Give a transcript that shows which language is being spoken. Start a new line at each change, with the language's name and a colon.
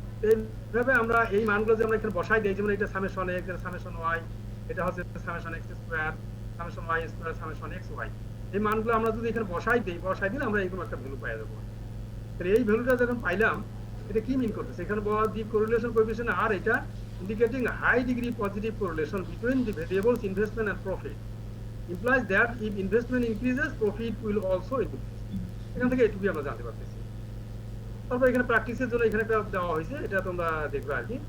Bangla: এইভাবে আমরা এই মানগুলো যে আমরা এখানে বসাই দিই, যেমন এটা সামেশন এক্স, সামেশন ওয়াই, এটা হচ্ছে summation x square, summation Y square, summation x Y. এই মানগুলো আমরা যদি এখানে বসাই দিলে আমরা এরকম একটা ভ্যালু পাই যাবো। তাহলে এই ভ্যালুটা যখন পাইলাম, এটা কি মিন করতেছে? এখানে বলা
English: The correlation coefficient আর এটা indicating a high degree positive correlation between the variables investment and profit, implies that if investment increases, profit will also increase.
Bangla: এখান থেকে এটুকুই আমরা জানতে পারতেছি। তারপর এখানে প্র্যাকটিসের জন্য এখানে একটা দেওয়া হয়েছে, এটা তোমরা দেখবে আর কি।